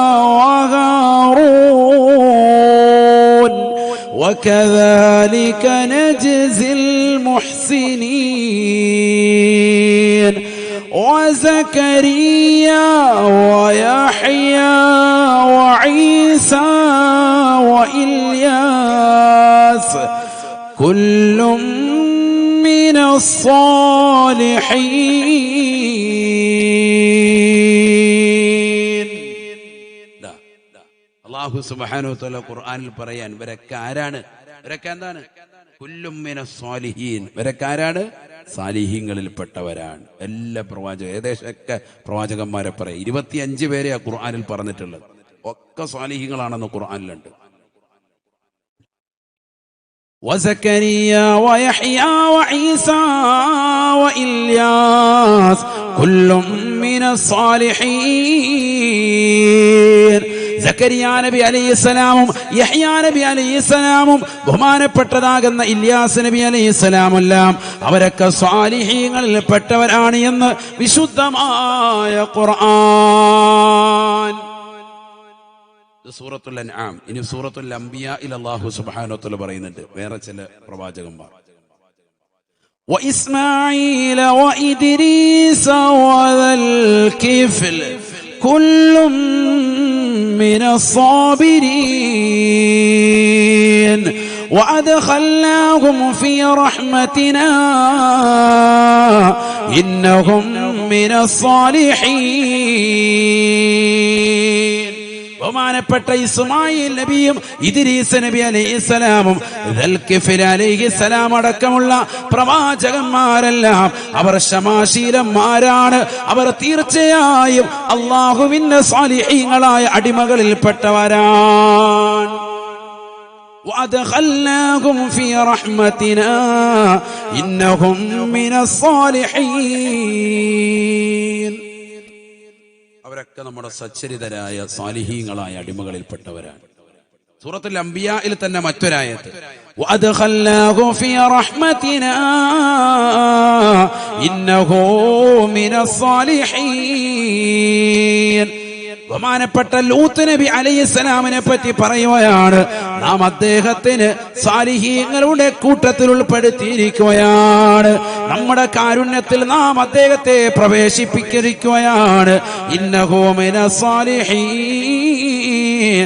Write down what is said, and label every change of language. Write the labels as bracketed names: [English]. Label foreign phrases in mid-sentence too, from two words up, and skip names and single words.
[Arabic] وهارون وكذلك نجزي المحسنين وزكريا ويحيى وعيسى وإلياس كل من الصالحين. الله سبحانه وتعالى [Malayalam] ഖുർആനിൽ പറയാൻ ഇവരൊക്കെ ആരാണ്? ഇവരൊക്കെ എന്താണ്? [Arabic] كل من الصالحين. [Malayalam] ഇവരൊക്കെ ആരാണ്? സാലിഹീങ്ങളിൽപ്പെട്ടവരാണ്. എല്ലാ പ്രവാചക ഏകദേശമൊക്കെ പ്രവാചകന്മാരെ പറയാം. 25 പേരെയാ ഖുർആനിൽ പറഞ്ഞിട്ടുള്ളത്. ഒക്കെ സ്വാലിഹീങ്ങളാണെന്ന് ഖുർആനിലുണ്ട്. [Arabic] وزكريا ويحيى وعيسى وإلياس كل من الصالحين. [Malayalam] സക്കരിയ നബി അലൈഹിസ്സലാമും യഹ്യാ നബി അലൈഹിസ്സലാമും ബഹുമാനപ്പെട്ടതാകുന്ന ഇല്യാസ് നബി അലൈഹിസ്സലാമെല്ലാം അവരൊക്കെ സ്വാലിഹീങ്ങളിൽ പെട്ടവരാണ് എന്ന് വിശുദ്ധമായ ഖുർആൻ. സൂറത്തുൽ അൻആം. ഇനി സൂറത്തുൽ അംബിയായിൽ [Arabic] الله سبحانه وتعالى [Malayalam] പറയുന്നുണ്ട് വേറെ ചില പ്രവാചകന്മാർ. [Arabic] وإسماعيل وإدريس وذا الكفل كل من الصابرين وأدخلناهم في رحمتنا إنهم من الصالحين. [Malayalam] ബഹുമാനപ്പെട്ട ഇസ്മായിൽ നബിയും ഇദ്രീസ് നബി അലൈഹിസ്സലാമും ദൽകിഫിൽ അലൈഹിസ്സലാം അടക്കമുള്ള പ്രവാചകന്മാരെല്ലാം അവർ ശമാശീലന്മാരാണ്. അവർ തീർച്ചയായും അല്ലാഹുവിന്റെ സാലിഹീങ്ങളായ അടിമകളിൽപ്പെട്ടവരാണ്. [Arabic] وأدخلناهم في رحمتنا إنهم من الصالحين. [Malayalam] അവരൊക്കെ നമ്മുടെ സച്ചരിതരായ സാലിഹീങ്ങളായ അടിമകളിൽപ്പെട്ടവരാണ്. സൂറത്തുൽ അംബിയായിൽ തന്നെ മറ്റൊരായത്ത് [Arabic] وأدخلناه في رحمتنا إنه من الصالحين. [Malayalam] ബഹുമാനപ്പെട്ട ലൂത്ത് നബി അലൈഹിസ്സലാമിനെ പറ്റി പറയുകയാണ്, നാം അദ്ദേഹത്തിന് സാലിഹീങ്ങളുടെ കൂട്ടത്തിൽ ഉൾപ്പെടുത്തിയിരിക്കുകയാണ്. നമ്മുടെ കാരുണ്യത്തിൽ നാം അദ്ദേഹത്തെ പ്രവേശിപ്പിച്ചിരിക്കുകയാണ്. [Arabic] إنه من الصالحين.